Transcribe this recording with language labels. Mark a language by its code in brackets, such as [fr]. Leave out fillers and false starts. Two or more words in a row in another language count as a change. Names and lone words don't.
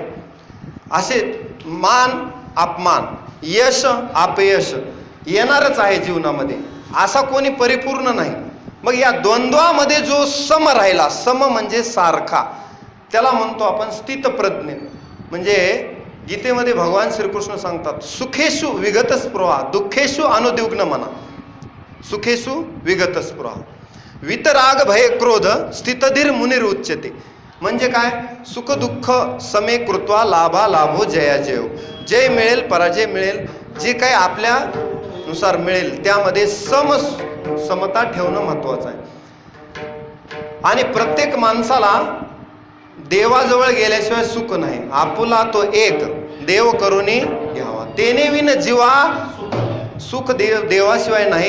[mr] असे मान अपमान, यश अपयश येणारच आहे जीवनामध्ये. असा कोणी परिपूर्ण नाही. मग या द्वंद्वामध्ये जो सम राहिला, सम म्हणजे सारखा, त्याला म्हणतो आपण स्थितप्रज्ञ. म्हणजे गीतेमध्ये भगवान श्रीकृष्ण सांगतात, [sa] सुखेषु विगत स्पृहा दुःखेषु अनुद्विग्न मना. सुखेषु विगत स्पृहा वितराग भय क्रोध स्थितधीर मुनीर उच्यते. [mr] म्हणजे काय? [sa] सुख दुःख समे कृत्वा लाभा लाभो जया जयो. [mr] जय मिळेल पराजय मिळेल, जे काही आपल्यानुसार मिळेल त्यामध्ये समता ठेवणं महत्वाचं आहे. आणि प्रत्येक माणसाला देवाजवळ गेल्याशिवाय सुख नाही. आपुला तो एक देव करुणी घ्यावा, तेने विन जीवा सुख देवाशिवाय नाही.